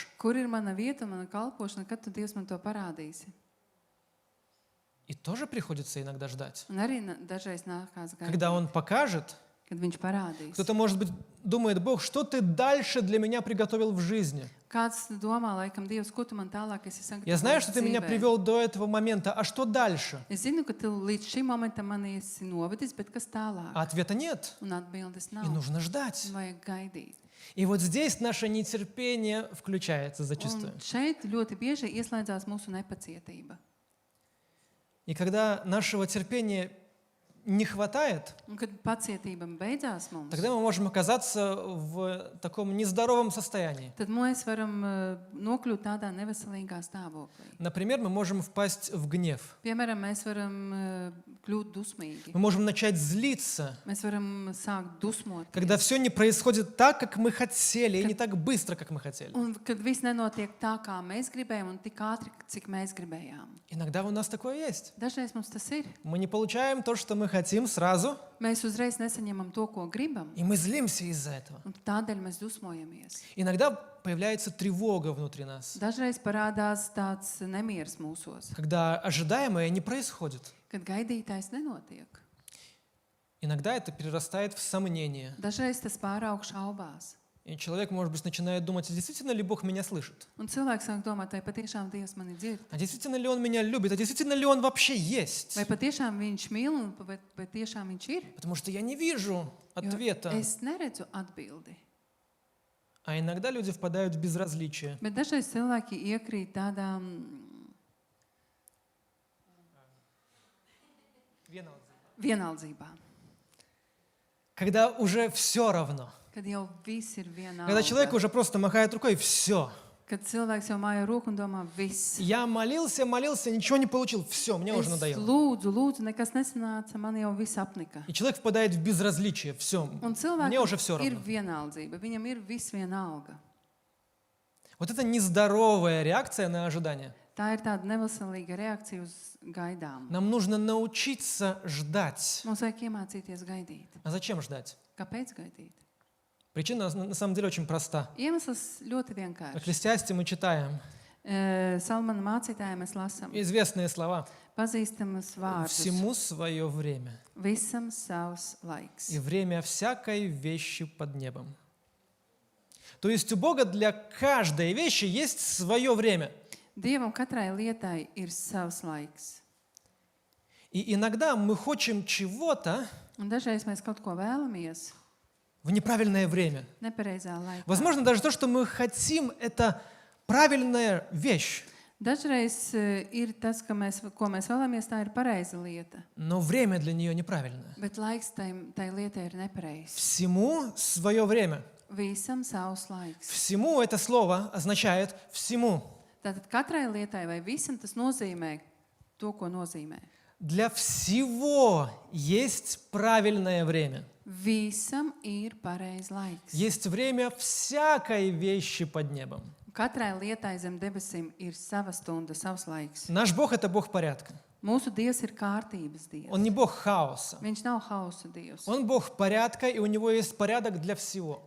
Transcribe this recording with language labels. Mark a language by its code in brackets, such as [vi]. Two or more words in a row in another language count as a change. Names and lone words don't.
[lv] kur ir mana vieta, mana kalpošana, kad tu Dievs man to parādīsi. [ru] И тоже приходится иногда ждать. [lv] Un arī dažreiz nākās [ru] Когда [lv] gaidīt, [ru] Он покажет, [lv] kad viņš parādīs. [ru] кто-то, может быть, думает, Бог, что ты дальше для меня приготовил в жизни? [lv] Kāds domā, laikam, Dievs, ko tu man tālāk esi [ru] Я знаю, [lv] sagatavojis [ru] что ты меня [lv] dzīvē? [ru] привел до этого момента, а что дальше? [lv] Es zinu, ka tu līdz šim momentam mani esi novedis, bet kas tālāk? [ru] А ответа нет. [lv] Un atbildes [ru] И [lv] nav. [ru] нужно ждать. [lv] Un vajag gaidīt. [ru] И вот здесь наше нетерпение включается зачастую. [lv] Un šeit ļoti bieži ieslēdzās mūsu nepacietība. [ru] И когда нашего терпения не хватает, [lv] Un, kad pacietība beidzās mums, [ru] тогда мы можем оказаться в таком нездоровом состоянии. [lv] tad mēs varam nokļūt tādā neveselīgā stāvoklī. [ru] Например, мы можем впасть в гнев. [lv] Piemēram, mēs varam kļūt dusmīgi. [ru] Мы можем начать злиться, [lv] Mēs varam sākt dusmot. [ru] когда все не происходит так, как мы хотели, и не так быстро, как мы хотели. [lv] Un kad viss nenotiek tā, kā mēs gribējām, un tik ātri, cik mēs gribējām. [ru] Иногда у нас такое есть. [lv] Dažreiz mums tas ir. [ru] Мы не получаем то, что мы хотим сразу, [lv] Mēs uzreiz nesaņemam to, ko gribam, [ru] и мы злимся из-за этого. [lv] un tādēļ mēs dusmojamies. [ru] Иногда появляется тревога внутри нас, [lv] Dažreiz parādās tāds nemieris mūsos, [ru] когда ожидаемое не происходит. [lv] kad gaidītais nenotiek. [ru] Иногда это перерастает в сомнение. [lv] Dažreiz tas pāraug šaubās. [ru] И человек, может быть, начинает думать, а действительно ли Бог меня слышит? [lv] Un cilvēks sāk domāt, vai patiešām Dievs mani dzird, [ru] А действительно ли Он меня любит? А действительно ли Он вообще есть? [lv] vai patiešām viņš mīl, un vai tiešām viņš ir. [ru] Потому что я не вижу [lv] Jo [ru] ответа. [lv] es neredzu atbildi. [ru] А иногда люди впадают в безразличие. [lv] Bet dažreiz cilvēki iekrīt tādā vienaldzībā, [ru] Когда уже все равно. [lv] kad jau viss ir [ru] Когда человек [lv] vienalga. [ru] уже просто махает рукой, все. [lv] Kad cilvēks jau māja roku un domā, viss. [ru] Я молился, ничего не получил. Все, мне уже [lv] Es [ru] надоело. [lv] lūdzu, nekas nesanāca, man jau viss apnika. [ru] И человек впадает в безразличие. Все. [lv] Un [ru] Мне уже [lv] cilvēkam [ru] все [lv] ir [ru] равно. [lv] vienaldzība, viņam ir viss vienalga. [ru] Вот это нездоровая реакция на ожидание. [lv] Tā ir tāda neveselīga reakcija uz gaidām. [ru] Нам нужно научиться ждать. [lv] Mums vajag iemācīties gaidīt. [ru] А зачем ждать? [lv] Kāpēc gaidīt? [ru] Причина на самом деле очень проста. [lv] Iemesls ļoti [ru] В [lv] vienkāršs. [ru] Экклесиасте мы читаем [lv] Salmana mācītājiem mēs lasām [ru] известные слова. [lv] pazīstamas vārdus. [ru] Всему свое время. [lv] Visam savs laiks. [ru] И время всякой вещи под небом. То есть у Бога для каждой вещи есть свое время. [lv] Dievam katrai lietai ir savs laiks. [ru] И иногда мы хотим чего-то [lv] Un dažreiz mēs kaut ko vēlamies [ru] в неправильное время. [lv] nepareizā laikā. [ru] Возможно, даже то, что мы хотим, это правильная вещь. [lv] Dažreiz ir tas, ko mēs vēlamies, tā ir pareiza lieta. [ru] Но время для нее неправильное. [lv] Bet laiks tai lietai ir nepareizs. [ru] Всему свое время. [lv] Visam savs laiks. [ru] Всему это слово означает всему. [lv] Tātad katrai lietai vai visam tas nozīmē to, ko nozīmē. [ru] Для всего есть правильное время. [lv] Visam ir pareizs laiks. [ru] Есть время всякой вещи под небом. [lv] Katrai lietai zem debesīm ir sava stunda, savs laiks. [ru] Наш Бог – это Бог порядка. [lv] Mūsu Dievs ir kārtības Dievs. [ru] Он не Бог хаоса. [lv] Viņš nav hausa Dievs. [ru] Он Бог порядка, и у Него есть порядок для всего.